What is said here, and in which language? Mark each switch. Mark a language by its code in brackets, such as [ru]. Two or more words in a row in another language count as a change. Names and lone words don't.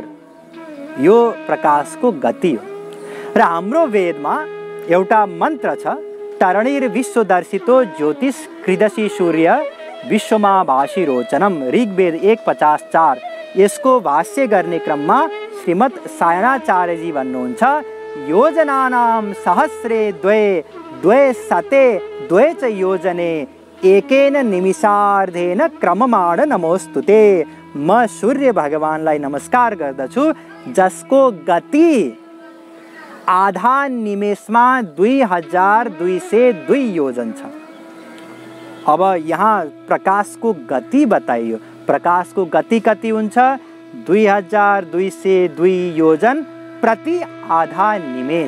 [ne] यो प्रकाशको गति हो। र हाम्रो वेदमा एउटा मन्त्र छ, [sa] तरणीर विश्वदर्शितो ज्योतिष कृदसी सूर्य विश्वमा भाषी रोचनम, ऋग्वेद 1:54। [ne] यसको भाष्य गर्ने क्रममा श्रीमद् सायणाचार्यजी भन्नुहुन्छ, [sa] योजनानां सहस्रे द्वे शते द्वे च योजने एकेन निमिषार्धेन क्रममाण नमोस्तुते। [ne] म सूर्य भगवानलाई नमस्कार गर्दछु, जसको गति आधा निमेषमा 2202 योजन छ। अब यहाँ प्रकाशको गति बताइयो। प्रकाशको गति कति हुन्छ? 2202 योजन प्रति आधा निमेष।